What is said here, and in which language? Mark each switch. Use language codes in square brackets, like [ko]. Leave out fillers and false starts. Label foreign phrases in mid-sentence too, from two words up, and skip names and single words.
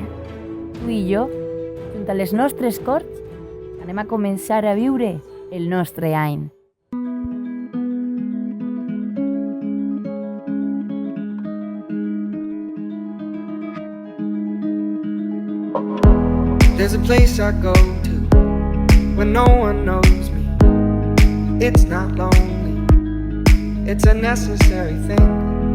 [ca] tu i jo, junt a les nostres corts, anem a començar a viure el nostre any. [en] There's a place I go to when no one knows me. It's not lonely, it's a necessary thing.